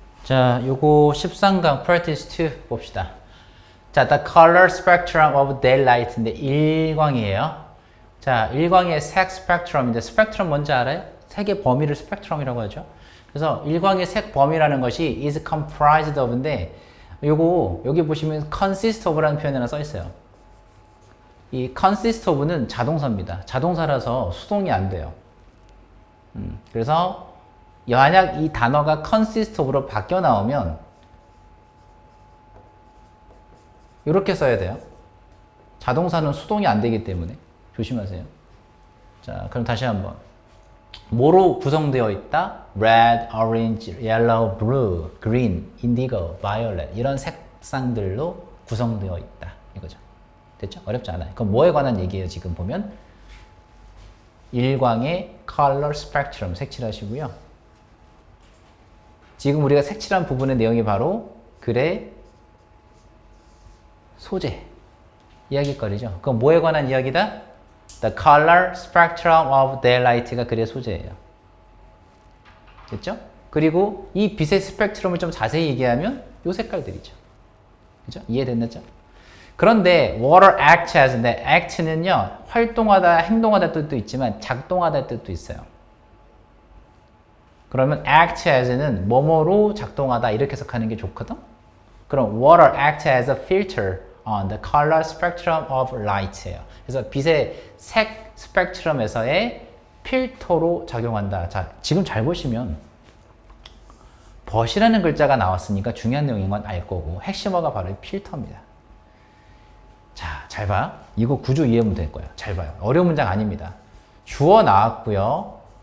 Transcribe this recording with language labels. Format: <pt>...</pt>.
<ko>자, 요거 13강 practice 2 봅시다.</ko> <en>자, the color spectrum of daylight인데 일광이에요.</en> <ko>자, 일광의 색 스펙트럼인데 스펙트럼 뭔지 알아요? 색의 범위를 스펙트럼이라고 하죠. 그래서 일광의 색 범위라는 것이</ko> <en>is comprised of</en> <ko>인데 요거 여기 보시면 consist of라는 표현이 하나 써 있어요. 이 consist of는 자동사입니다. 자동사라서 수동이 안 돼요. 그래서 만약 이 단어가 consist of로 바뀌어 나오면 이렇게 써야 돼요. 자동사는 수동이 안 되기 때문에 조심하세요. 자, 그럼 다시 한번. 뭐로 구성되어 있다?</ko> <en>red, orange, yellow, blue, green, indigo, violet</en> <ko>이런 색상들로 구성되어 있다. 이거죠. 됐죠? 어렵지 않아요. 그럼 뭐에 관한 얘기예요? 지금 보면 일광의 color spectrum 색칠하시고요. 지금 우리가 색칠한 부분의 내용이 바로 글의 소재 이야기거리죠. 그럼 뭐에 관한 이야기다?</ko> <en>The color spectrum of daylight가</en> <ko>글의 소재예요. 됐죠? 그리고 이 빛의 스펙트럼을 좀 자세히 얘기하면 이 색깔들이죠. 그죠? 이해됐죠? 그런데</ko> <en>water acts as</en> <ko>인데 act는요 활동하다, 행동하다 뜻도 있지만 작동하다 뜻도 있어요. 그러면 act as는 뭐뭐로 작동하다 이렇게 해석하는 게 좋거든?</ko> <en>그럼 water acts as a filter on the color spectrum of light예요.</en> <ko>그래서 빛의 색 스펙트럼에서의 필터로 작용한다. 자, 지금 잘 보시면 벗이라는 글자가 나왔으니까 중요한 내용인 건 알 거고 핵심어가 바로 필터입니다. 자, 잘 봐. 이거 구조 이해하면 될 거예요. 잘 봐요. 어려운 문장 아닙니다. 주어 나왔고요.</ko>